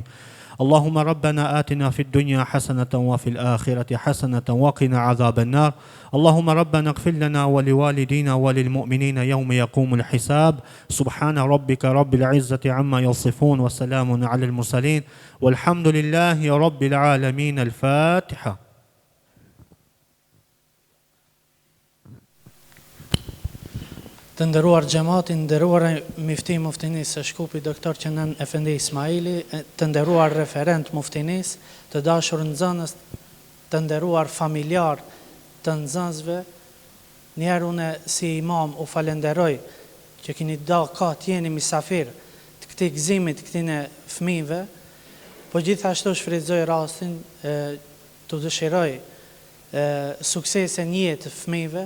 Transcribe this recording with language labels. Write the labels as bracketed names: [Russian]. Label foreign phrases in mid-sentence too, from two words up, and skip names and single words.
[Arabic] اللهم ربنا آتنا في الدنيا حسنة وفي الآخرة حسنة وقنا عذاب النار. اللهم ربنا اغفر لنا ولوالدينا وللمؤمنين يوم يقوم الحساب. سبحان ربك رب العزة عما يصفون وسلام على المرسلين والحمد لله رب العالمين. الفاتحة. [Albanian] Të nderuar xhamatin, nderuar muftinis së Shkupit doktor Kenan Efendi Ismaili, të nderuar referent muftinis, të dashur nxënës të nderuar familjar të nxënësve, njerë une si imam u falenderoj që kini da ka t'jeni misafir të këti gëzimit këtine fëmijëve, po gjithashtu shfrytëzoj rastin të dëshiroj suksese një jetë fëmijëve.